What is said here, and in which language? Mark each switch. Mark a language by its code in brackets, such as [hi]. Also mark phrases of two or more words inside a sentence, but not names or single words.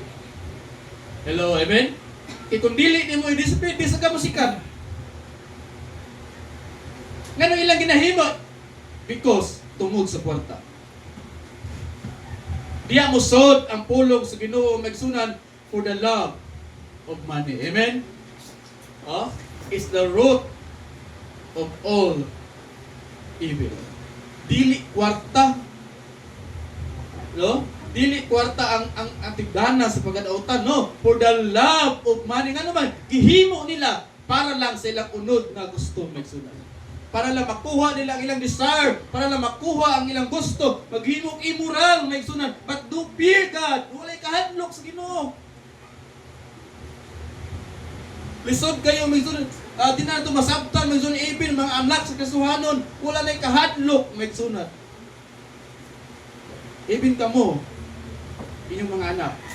[en] Hello, amen? [ceb] Kung dili ni mo i-display, di sa kamusikan. Ngano ilang ginahimo? Because tungod sa kwarta. Diya mo sod ang pulong sa Ginoo maigsunan [en] for the love of money. [ceb] Amen? [en] Is the root of all evil. [ceb] Dili kwarta. Dili kwarta ang tigdana sa pagkadautan, no? [en] For the love of money. [ceb] Nga naman, gihimo nila para lang sa ilang unod na gusto maigsunan. Para lang makuha nila ang ilang desire, para lang makuha ang ilang gusto, maghimok immoral, maigsunan. [en] But do fear God, [ceb] walay kahadlok sa Ginoo. Lisod kayo, maigsunan. Di na ito masabtan, maigsunan, even mga anak sa kasuhanon, wala na kahadlok, maigsunan. Even kamo, inyong mga anak.